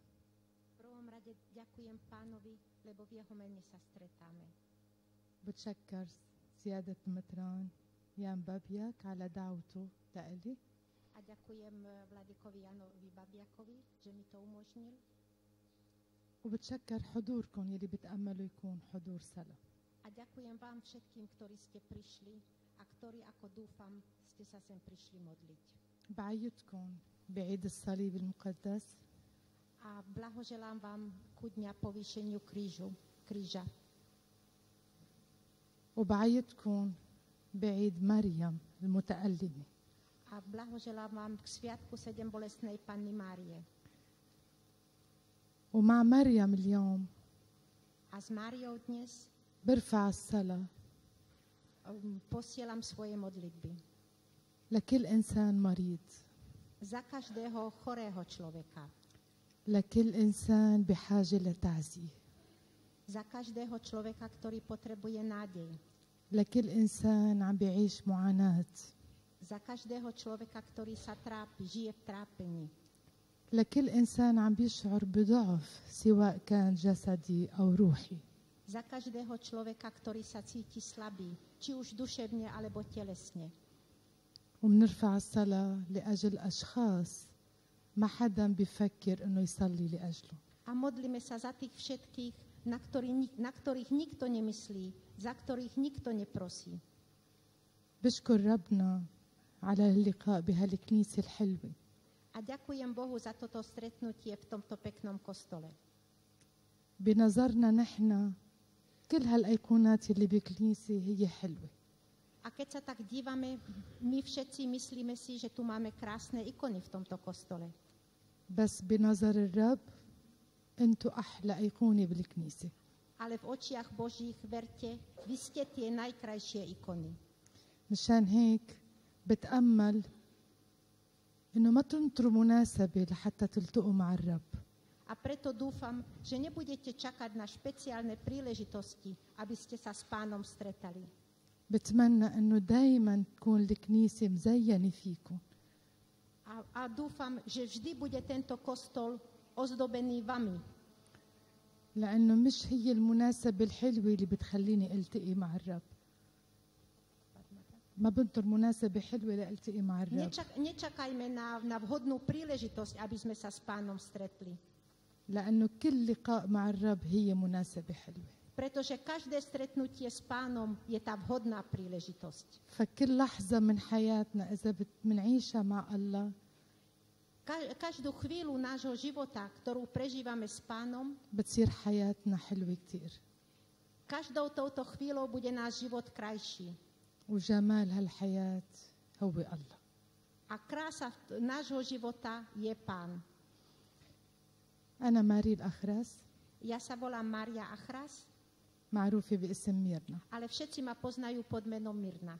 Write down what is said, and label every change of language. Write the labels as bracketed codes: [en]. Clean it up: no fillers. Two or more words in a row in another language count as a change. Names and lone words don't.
[sk] V prvom rade ďakujem Pánovi, lebo v jeho mene sa stretáme. [ar] بتشكر سيادة مطران يان بابياك على دعوته لإلي. [sk] A ďakujem Vladikovi Janovi Babiakovi, že mi to umožnil. [ar] وبتشكر حضوركم يلي بتأملوا يكون حضور سلام. [sk] A ďakujem vám všetkým, ktorí ste prišli a ktorí, ako dúfam, ste sa sem prišli modliť. [ar] بعيدكم بعيد الصليب المقدس. [sk] A blahoželám vám ku dňa povýšeniu kríža. [ar] وبعيدكم بعيد مريم المتألمة. [sk] A blahoželám vám k sviatku 7 bolestnej Panny Márie. [ar] ومع مريم اليوم [sk] A s Máriou dnes [ar] برفع الصلاة [sk] posielam svoje modlitby. [ar] لكل إنسان مريض. [sk] Za každého chorého človeka. [ar] لكل إنسان بحاجة لتعزية. [sk] Za každého človeka, ktorý potrebuje nádej. [ar] لكل إنسان عم بيعيش معاناة. [sk] Za každého človeka, ktorý sa trápi, žije v trápení. [ar] لكل إنسان عم بيشعر بضعف سواء كان جسدي أو روحي. [sk] Za každého človeka, ktorý sa cíti slabý, či už duševne alebo telesne. [ar] وبنرفع الصلاة لأجل أشخاص ما حدا بيفكر إنه يصلي لأجله. [sk] A modlíme sa za tých všetkých, na ktorých nikto nemyslí, za ktorých nikto neprosí. [ar] بشكر ربنا على اللقاء بهالكنيسة الحلوة. [sk] A ďakujem Bohu za toto stretnutie v tomto peknom kostole. [ar] بنظرنا نحن كل هالأيقونات اللي بالكنيسة هي حلوة. [sk] A keď sa tak dívame, my všetci myslíme si, že tu máme krásne ikony v tomto kostole. [ar] بس بنظر الرب انتو أحلى أيقونة بالكنيسة. [sk] Ale v očiach Božích, verte, vy ste tie najkrajšie ikony. [ar] مشان هيك بتأمل إنه ما تنطروا مناسبة لحتى تلتقوا مع الرب. [sk] A preto dúfam, že nebudete čakať na špeciálne príležitosti, aby ste sa s Pánom stretali. [ar] بتمنى إنه دايما تكون الكنيسة مزينة فيكم. [sk] A dúfam, že vždy bude tento kostol ozdobený vami. [ar] لأنه مش هي المناسبة الحلوة اللي بتخليني ألتقي مع الرب. ما بنطر مناسبة حلوة لألتقي مع الرب. [sk] Nečakajme na vhodnú príležitosť, aby sme sa s Pánom stretli. [ar] لأنه كل لقاء مع الرب هي مناسبة حلوة. [sk] Pretože každé stretnutie s Pánom je tá vhodná príležitosť. [ar] فكل لحظة من حياتنا إذا بنعيشها مع الله. [sk] Každú chvíľu nášho života, ktorú prežívame s Pánom, [ar] بتصير حياتنا حلوة كتير. [sk] každou touto chvíľou bude náš život krajší. [ar] وجمال هالحياة هو الله. [sk] A krása nášho života je Pán. [ar] أنا ماري الأخرس. [sk] Ja sa volám Mária Achras, [ar] معروفة باسم ميرنا. [sk] ale všetci ma poznajú pod menom Mirna.